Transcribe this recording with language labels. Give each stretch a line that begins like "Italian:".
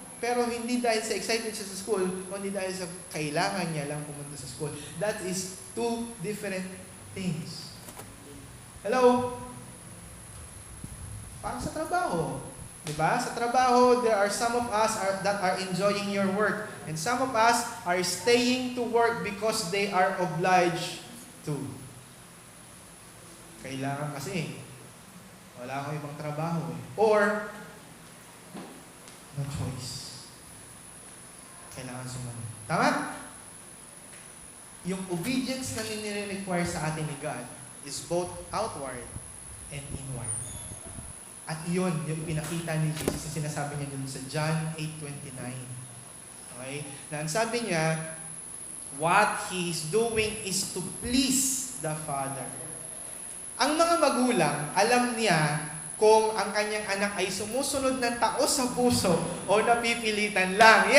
Filipino: Pero hindi dahil sa excitement siya sa school, kundi dahil sa kailangan niya lang pumunta sa school.
English: That is two different things. Hello?
Filipino: Parang sa trabaho. Diba? Sa trabaho,
English: there are some of us that are enjoying your work. And some of us are staying to work because they are obliged to.
Filipino: Kailangan kasi. Wala akong ibang trabaho
English: Or, no choice.
Filipino: Kailangan sumunod. Tama? Yung obedience na nire-require sa atin ni God
English: is both outward and inward.
Filipino: At yun, yung pinakita ni Jesus na sinasabi niya dun sa John 8:29. Okay? Na ang sabi niya,
English: what He is doing is to please the Father.
Filipino: Ang mga magulang, alam niya kung ang kanyang anak ay sumusunod ng taos sa puso o napipilitan lang.